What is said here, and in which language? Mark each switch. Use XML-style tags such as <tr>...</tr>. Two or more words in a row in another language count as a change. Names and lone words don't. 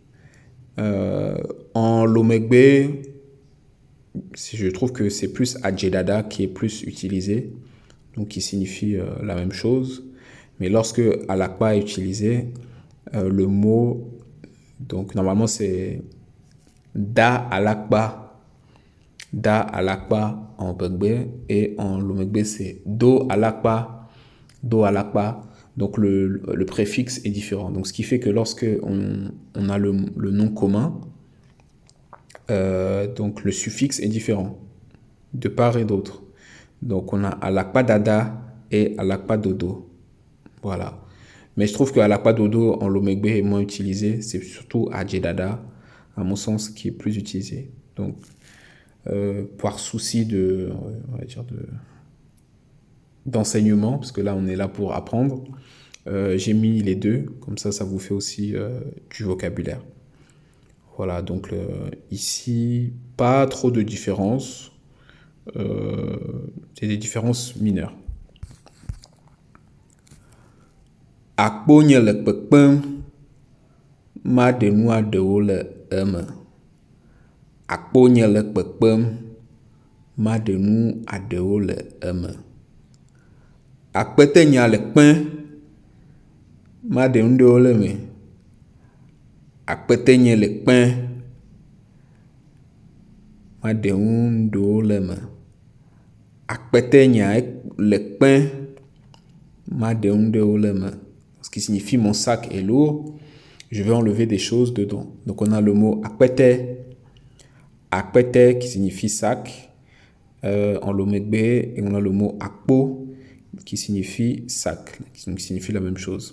<fr>En lomegbe, je trouve que c'est plus adjedada qui est plus utilisé, donc qui signifie la même chose. Mais lorsque alakpa est utilisé, le mot, donc normalement c'est</fr> <ee>da alakpa</ee> <fr>en begbe, et en lomegbe c'est</fr> <ee>do alakpa.</ee> <fr>Donc le préfixe est différent. Donc ce qui fait que lorsque on a le nom commun, donc le suffixe est différent de part et d'autre. Donc on a</fr> <ee>alakpa dada</ee> <fr>et</fr> <ee>alakpa dodo.</ee> <fr>Voilà. Mais je trouve que</fr> <ee>alakpa dodo</ee> <fr>en lomegbe est moins utilisé. C'est surtout adjedada, à mon sens, qui est plus utilisé. Donc par souci on va dire d'enseignement, parce que là on est là pour apprendre, j'ai mis les deux, comme ça vous fait aussi du vocabulaire. Voilà, donc ici, pas trop de différences, c'est des différences mineures.</fr> <ee>Akponye le kpekpem, ma de nu aɖewo le eme. Akponye le kpekpem, ma de nu aɖewo le eme. Akpete nya le kpẽ, ma de nu ɖewo le me. Akpete nye le kpẽ, ma de nu ɖewo le me. Akpete nya le kpẽ, ma de nu ɖewo le me.</ee> <fr>Ce qui signifie mon sac est lourd. je vais enlever des choses dedans. Donc on a le mot akpete qui signifie sac en lomegbe, et on a le mot akpo qui signifie sac, qui signifie la même chose.</fr>